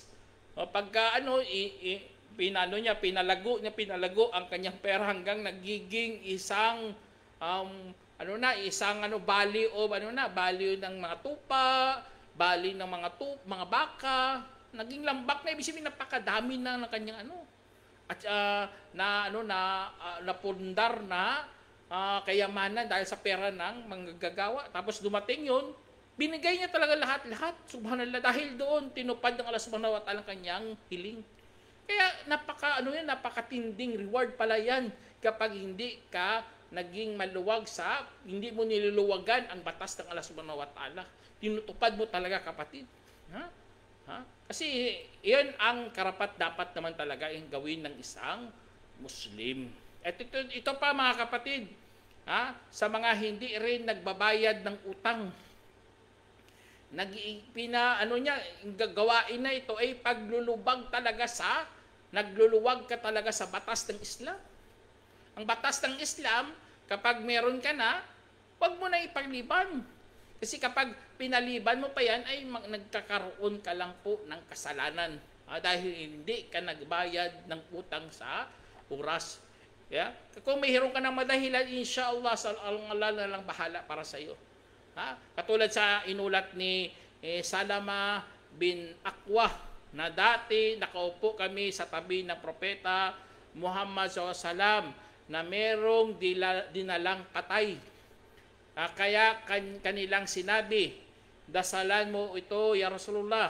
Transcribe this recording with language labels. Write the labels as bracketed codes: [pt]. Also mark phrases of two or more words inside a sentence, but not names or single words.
[tl] Pagka pinalago ang kanyang pera hanggang nagiging isang value ng mga tupa, value ng mga baka, naging lambak na, ibig sabihin napakadami na ng kanyang at napundar na kayamanan dahil sa pera ng manggagawa. Tapos dumating yun, binigay niya talaga lahat-lahat, subhanallah, dahil doon tinupad ng Allah [ar] سبحانه وتعالى [tl] kanyang hiling. Kaya napakatinding reward pala yan kapag hindi ka naging maluwag hindi mo niluluwagan ang batas ng Allah [ar] سبحانه وتعالى. [tl] Tinutupad mo talaga, kapatid. Kasi iyon ang karapat dapat naman talaga yung gawin ng isang Muslim. At ito pa mga kapatid, sa mga hindi rin nagbabayad ng utang, gawain na ito ay nagluluwag ka talaga sa batas ng Islam. Ang batas ng Islam, kapag meron ka na, huwag mo na ipagliban. Kasi kapag pinaliban mo pa yan, ay nagkakaroon ka lang po ng kasalanan. Dahil hindi ka nagbayad ng utang sa oras. Yeah? Kung mayroon ka ng madahilan, insyaAllah, Allah na lang bahala para sa iyo. Katulad sa inulat ni Salama bin Aqwa, na dati nakaupo kami sa tabi ng propeta Muhammad SAW na merong dinalang patay. Kaya kanilang sinabi, dasalan mo ito, [ar] يا رسول الله.